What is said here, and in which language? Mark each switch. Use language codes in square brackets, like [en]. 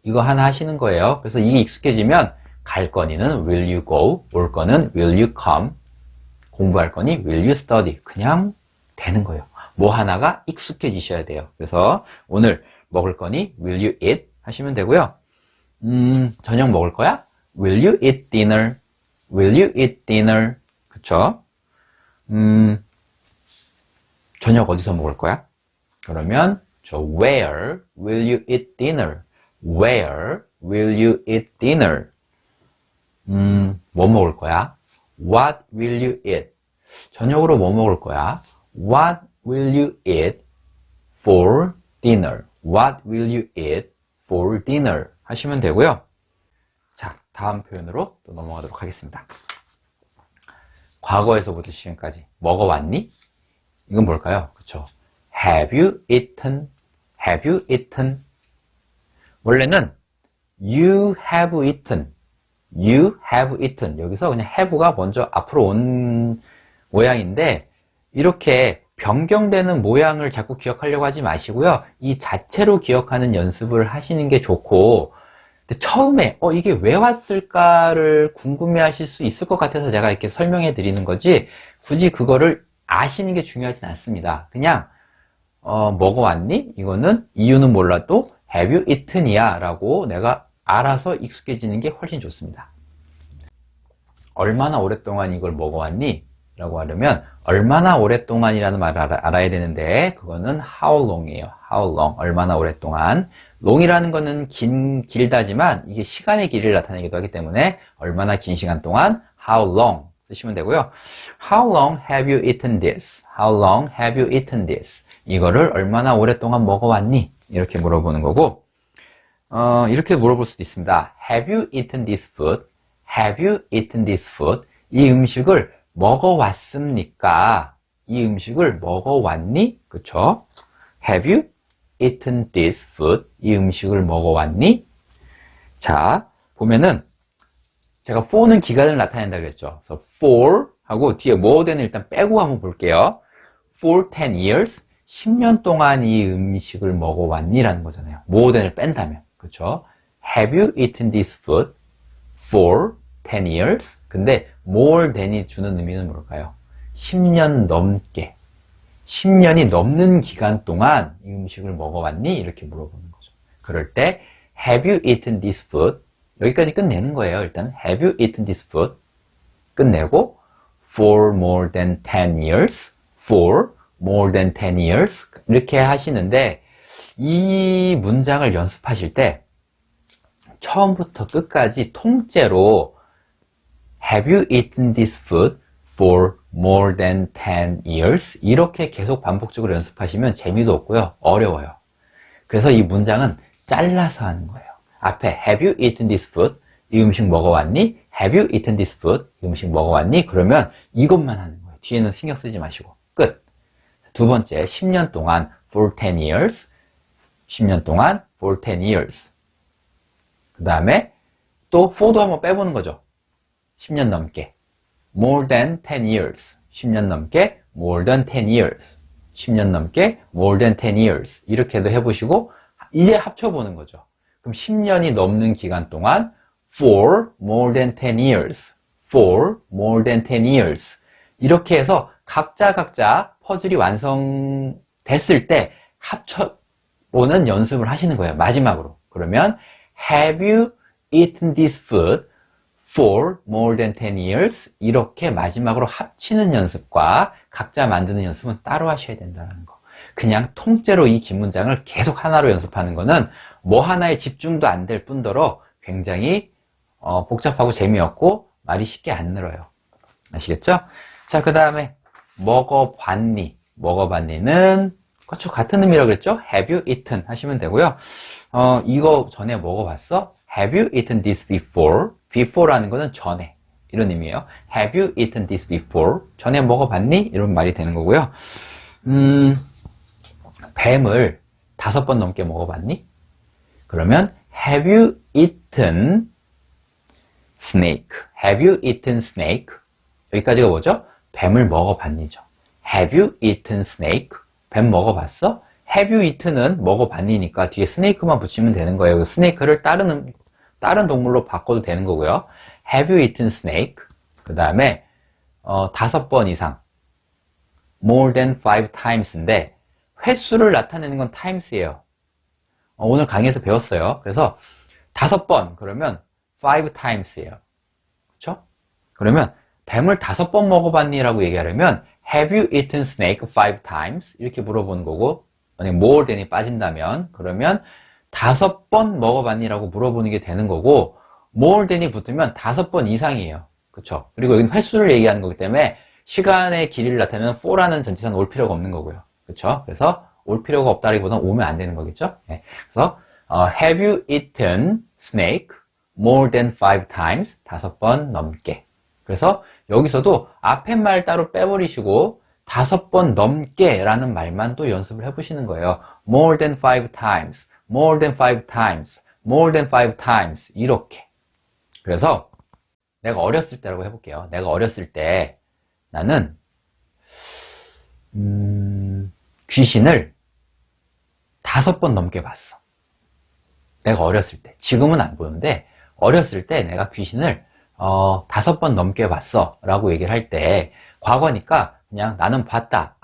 [ko] 이거 하나 하시는 거예요. 그래서 이게 익숙해지면 갈 거니는 [en] Will you go? [ko] 올 거는 [en] Will you come? [ko] 공부할 거니 [en] Will you study? [ko] 그냥 되는 거예요. 뭐 하나가 익숙해지셔야 돼요. 그래서 오늘 먹을 거니 [en] Will you eat? [ko] 하시면 되고요. 저녁 먹을 거야? [en] Will you eat dinner? Will you eat dinner? [ko] 그쵸? 저녁 어디서 먹을 거야? 그러면 [en] Where will you eat dinner? Where will you eat dinner? [ko] 뭐 먹을 거야? [en] What will you eat? [ko] 저녁으로 뭐 먹을 거야? [en] What will you eat for dinner? What will you eat for dinner? [ko] 하시면 되고요. 자, 다음 표현으로 또 넘어가도록 하겠습니다. 과거에서부터 지금까지 먹어왔니? 이건 뭘까요? 그쵸? [en] Have you eaten? Have you eaten? [ko] 원래는 [en] You have eaten. You have eaten. [ko] 여기서 그냥 have가 먼저 앞으로 온 모양인데 이렇게 변경되는 모양을 자꾸 기억하려고 하지 마시고요. 이 자체로 기억하는 연습을 하시는 게 좋고 근데 처음에 이게 왜 왔을까를 궁금해 하실 수 있을 것 같아서 제가 이렇게 설명해 드리는 거지 굳이 그거를 아시는 게 중요하진 않습니다. 그냥 먹어왔니? 이거는 이유는 몰라도 [en] have you eaten [ko] 이야 라고 내가 알아서 익숙해지는 게 훨씬 좋습니다. 얼마나 오랫동안 이걸 먹어왔니? 라고 하려면 얼마나 오랫동안이라는 말을 알아야 되는데 그거는 how long이에요. [en] how long. [ko] 얼마나 오랫동안. long이라는 거는 길다지만 이게 시간의 길이를 나타내기도 하기 때문에 얼마나 긴 시간 동안 how long 쓰시면 되고요. [en] How long have you eaten this? How long have you eaten this? [ko] 이거를 얼마나 오랫동안 먹어왔니? 이렇게 물어보는 거고 이렇게 물어볼 수도 있습니다. [en] Have you eaten this food? Have you eaten this food? [ko] 이 음식을 먹어왔습니까? 이 음식을 먹어왔니? 그쵸? [en] Have you eaten this food? [ko] 이 음식을 먹어왔니? 자, 보면은 제가 for는 기간을 나타낸다고 했죠. 그래서 for 하고 뒤에 more than을 일단 빼고 한번 볼게요. [en] For 10 years [ko] 10년 동안 이 음식을 먹어왔니? 라는 거잖아요. more than을 뺀다면. 그쵸? [en] Have you eaten this food for 10 years? [ko] 근데 more than이 주는 의미는 뭘까요? 10년 넘게 10년이 넘는 기간 동안 이 음식을 먹어왔니? 이렇게 물어보는 거죠. 그럴 때 [en] Have you eaten this food? [ko] 여기까지 끝내는 거예요. 일단 [en] Have you eaten this food? [ko] 끝내고 [en] For more than 10 years For more than 10 years [ko] 이렇게 하시는데 이 문장을 연습하실 때 처음부터 끝까지 통째로 [en] Have you eaten this food for more than 10 years? [ko] 이렇게 계속 반복적으로 연습하시면 재미도 없고요. 어려워요. 그래서 이 문장은 잘라서 하는 거예요. 앞에 [en] Have you eaten this food? [ko] 이 음식 먹어왔니? [en] Have you eaten this food? [ko] 이 음식 먹어왔니? 그러면 이것만 하는 거예요. 뒤에는 신경 쓰지 마시고. 끝. 두 번째, 10년 동안 [en] for 10 years. [ko] 10년 동안 for 10 years. 그 다음에 또 for도 한번 빼보는 거죠. 10년 넘게. [en] more than 10 years. [ko] 10년 넘게 [en] more than 10 years. [ko] 10년 넘게 more than 10 years. 이렇게도 해보시고 이제 합쳐보는 거죠. 그럼 10년이 넘는 기간 동안 [en] for more than 10 years. for more than 10 years. [ko] 이렇게 해서 각자 퍼즐이 완성됐을 때 합쳐보는 연습을 하시는 거예요. 마지막으로. 그러면 [en] have you eaten this food for more than 10 years? [ko] 이렇게 마지막으로 합치는 연습과 각자 만드는 연습은 따로 하셔야 된다는 거. 그냥 통째로 이 긴 문장을 계속 하나로 연습하는 거는 뭐 하나에 집중도 안 될 뿐더러 굉장히 복잡하고 재미없고 말이 쉽게 안 늘어요. 아시겠죠? 자, 그 다음에 먹어봤니? 먹어봤니는 그렇죠. 같은 의미라고 그랬죠? [en] Have you eaten? [ko] 하시면 되고요. 이거 전에 먹어봤어? [en] Have you eaten this before? [ko] before라는 거는 전에 이런 의미예요. [en] Have you eaten this before? [ko] 전에 먹어봤니? 이런 말이 되는 거고요. 뱀을 5번 넘게 먹어봤니? 그러면 [en] Have you eaten snake? Have you eaten snake? [ko] 여기까지가 뭐죠? 뱀을 먹어봤니죠. [en] Have you eaten snake? [ko] 뱀 먹어봤어? [en] Have you eaten [ko] 은 먹어봤니니까 뒤에 snake만 붙이면 되는 거예요. 그 snake를 다른 동물로 바꿔도 되는 거고요. [en] Have you eaten snake? [ko] 그 다음에 5번 이상 [en] more than 5 times [ko] 인데 횟수를 나타내는 건 times예요. 오늘 강의에서 배웠어요. 그래서 5번 그러면 [en] 5 times [ko] 예요. 그렇죠? 그러면 뱀을 5번 먹어봤니? 라고 얘기하려면 [en] Have you eaten snake 5 times? [ko] 이렇게 물어보는 거고 만약 more than이 빠진다면 그러면 5번 먹어봤니? 라고 물어보는 게 되는 거고 more than이 붙으면 5번 이상이에요. 그렇죠? 그리고 여기는 횟수를 얘기하는 거기 때문에 시간의 길이를 나타내면 for라는 전치사는 올 필요가 없는 거고요. 그렇죠? 그래서 올 필요가 없다기보다는 오면 안 되는 거겠죠? 네. 그래서 [en] Have you eaten snake more than 5 times? [ko] 5번 넘게. 그래서 여기서도 앞에 말 따로 빼버리시고 5번 넘게 라는 말만 또 연습을 해보시는 거예요. [en] more than 5 times, more than 5 times, more than 5 times 이렇게. [ko] 그래서 내가 어렸을 때라고 해볼게요. 내가 어렸을 때 나는 귀신을 5번 넘게 봤어. 내가 어렸을 때. 지금은 안 보는데 어렸을 때 내가 귀신을 5번 넘게 봤어 라고 얘기를 할 때 과거니까 그냥 나는 봤다.